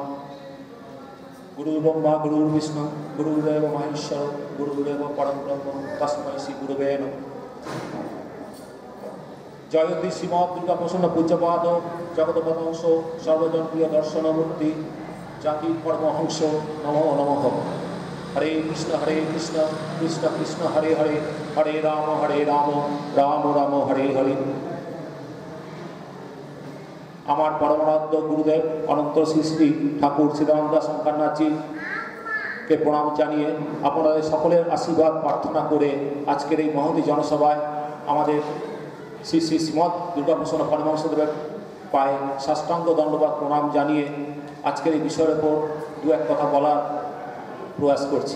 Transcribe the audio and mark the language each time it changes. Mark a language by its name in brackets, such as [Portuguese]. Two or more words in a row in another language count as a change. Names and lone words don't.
[Sanskrit] गुरुर्ब्रह्मा गुरुर्विष्णु गुरुर्देव महेश्वर गुरुर्देव परब्रह्म तस्मै श्रीगुरवे नमः। जयति श्रीमद् दुर्गा प्रसन्न पूज्यपाद जगद्वंश सर्वजनप्रिय दर्शनमूर्ति जाति परमहंस नमो नमः। हरे कृष्ण कृष्ण कृष्ण हरे हरे, हरे राम राम राम हरे हरे। [Bangla] আমার পরমারাধ্য গুরুদেব অনন্ত শ্রী শ্রী ঠাকুর শ্রীরামদাস শঙ্করনাথজি কে প্রণাম জানিয়ে আপনাদের সকলের আশীর্বাদ প্রার্থনা করে আজকের এই মহতী জনসভায় আমাদের শ্রী শ্রী শ্রীমৎ দুর্গাপ্রসন্ন পরমহংসদেবের পায়ে সাষ্টাঙ্গ দণ্ডবাদ প্রণাম জানিয়ে আজকের এই বিষয়ের উপর দু এক কথা বলার প্রয়াস করছি।